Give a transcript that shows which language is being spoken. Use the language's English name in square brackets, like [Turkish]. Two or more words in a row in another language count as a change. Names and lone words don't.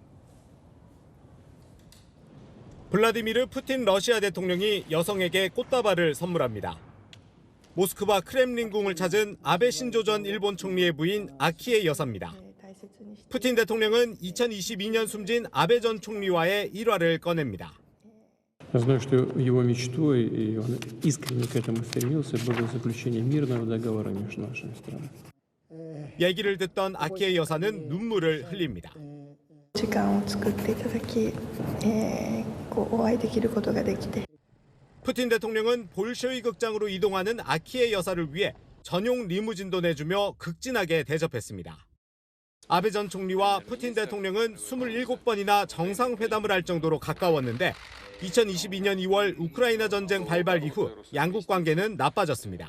[Korean] 블라디미르 푸틴 러시아 대통령이 여성에게 꽃다발을 선물합니다. 모스크바 크렘린궁을 찾은 아베 신조 전 일본 총리의 부인 아키에 여사입니다. 푸틴 대통령은 2022년 숨진 아베 전 총리와의 일화를 꺼냅니다. [Russian] Я знаю, что его мечтой, и он искренне к этому стремился, было заключение мирного договора между нашими странами. [Korean] 얘기를 듣던 아키에 여사는 눈물을 흘립니다. [Japanese] 時間を作っていただき、お会いできることができて。 [Korean] 푸틴 대통령은 볼쇼이 극장으로 이동하는 아키에 여사를 위해 전용 리무진도 내주며 극진하게 대접했습니다. 아베 전 총리와 푸틴 대통령은 27번이나 정상회담을 할 정도로 가까웠는데 2022년 2월 우크라이나 전쟁 발발 이후 양국 관계는 나빠졌습니다.